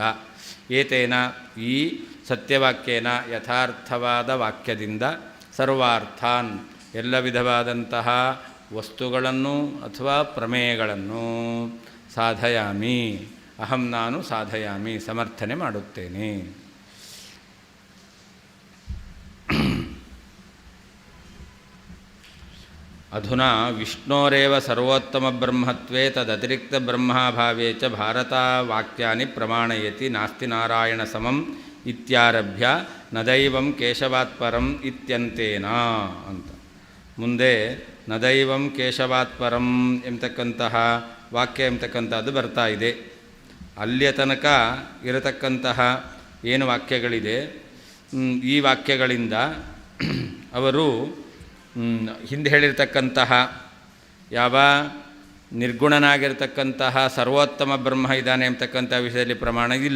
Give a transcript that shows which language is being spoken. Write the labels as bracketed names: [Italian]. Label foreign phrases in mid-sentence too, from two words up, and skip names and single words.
[Kannada] ಏತೇನ, ಈ ಸತ್ಯವಾಕ್ಯೇನ, ಯಥಾರ್ಥವಾದ ವಾಕ್ಯದಿಂದ, ಸರ್ವಾರ್ಥಾನ್, ಎಲ್ಲ ವಿಧವಾದಂತಹ ವಸ್ತುಗಳನ್ನು ಅಥವಾ ಪ್ರಮೇಯಗಳನ್ನು ಸಾಧಯಾಮಿ, ಅಹಂ ನಾನು ಸಾಧಯಾಮಿ, ಸಮರ್ಥನೆ ಮಾಡುತ್ತೇನೆ. [Sanskrit] ಅಧುನಾ ವಿಷ್ಣೋರೇವ ಸರ್ವೋತ್ತಮ ಬ್ರಹ್ಮತ್ವೇ ತದತಿರಿಕ್ತ ಬ್ರಹ್ಮಾಭಾವೇ ಚ ಭಾರತವಾಕ್ಯಾನಿ ಪ್ರಮಾಣಯತಿ ನಾಸ್ತಿ ನಾರಾಯಣ ಸಮಂ ಇತ್ಯಾರಭ್ಯ ನದೈವಂ ಕೇಶವಾತ್ ಪರಂ ಇತ್ಯಂತೇನ ಅಂತ. [Kannada] ಮುಂದೆ [Sanskrit] ನದೈವಂ ಕೇಶವಾತ್ ಪರಂ [Kannada] ಎಂಬತಕ್ಕಂತಹ ವಾಕ್ಯ ಎಂಬತಕ್ಕಂಥದ್ದು ಬರ್ತಾ ಇದೆ. ಅಲ್ಲಿಯ ತನಕ ಇರತಕ್ಕಂತಹ ಏನು ವಾಕ್ಯಗಳಿದೆ, ಈ ವಾಕ್ಯಗಳಿಂದ ಅವರು ಹಿಂದೆ ಹೇಳಿರ್ತಕ್ಕಂತಹ ಯಾವ ನಿರ್ಗುಣನಾಗಿರ್ತಕ್ಕಂತಹ ಸರ್ವೋತ್ತಮ ಬ್ರಹ್ಮ ಇದ್ದಾನೆ ಎಂಬತಕ್ಕಂಥ ವಿಷಯದಲ್ಲಿ ಪ್ರಮಾಣ ಇಲ್ಲ.